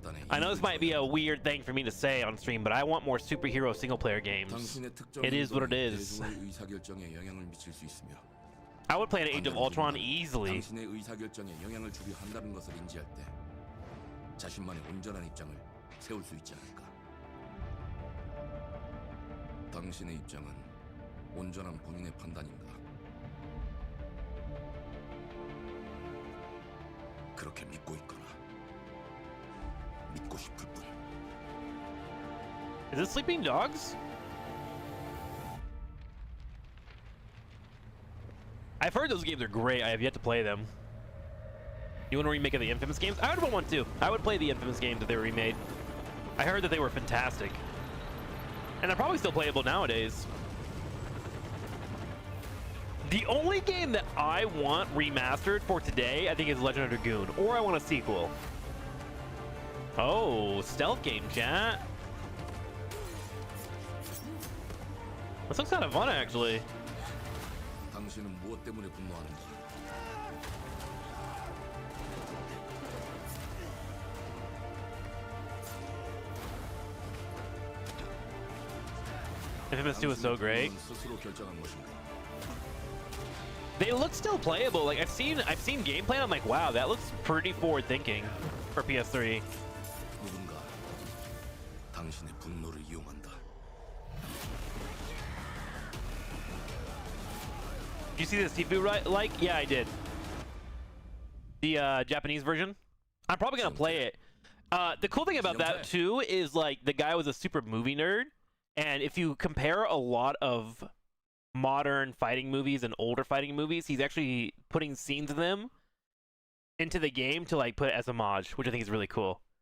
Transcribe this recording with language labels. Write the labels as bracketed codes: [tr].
[en] I know this might be a weird thing for me to say on stream, but I want more superhero single-player games. It is what it is. I would play an Age of Ultron easily. [ko] 당신의 의사결정에 영향을 주려 한다는 것을 인지할 때 자신만의 온전한 입장을 세울 수 있지 않을까? 당신의 입장은 온전한 본인의 판단인가? 그렇게 믿고 있거나 믿고 싶을 뿐. [en] Is it Sleeping Dogs? I've heard those games are great. I have yet to play them. You want a remake of the Infamous games? I would want one too. I would play the Infamous games if they were remade. I heard that they were fantastic. And they're probably still playable nowadays. The only game that I want remastered for today, I think, is Legend of Dragoon. Or I want a sequel. Oh, stealth game, chat. This looks kind of fun, actually. [ko] 당신은 무엇 때문에 분노하는가? [en] Infamous 2 is so great. [ko] 스스로 결정한 것인가? [en] They look still playable. Like I've seen gameplay and I'm like, wow, that looks pretty forward thinking for PS3. [ko] 누군가 당신의 분노를 이용한다. [en] Did you see the Sifu like? Yeah, I did. The Japanese version. I'm probably gonna play it. The cool thing about that too is like the guy was a super movie nerd, and if you compare a lot of modern fighting movies and older fighting movies, he's actually putting scenes of them into the game to like put it as a mod, which I think is really cool.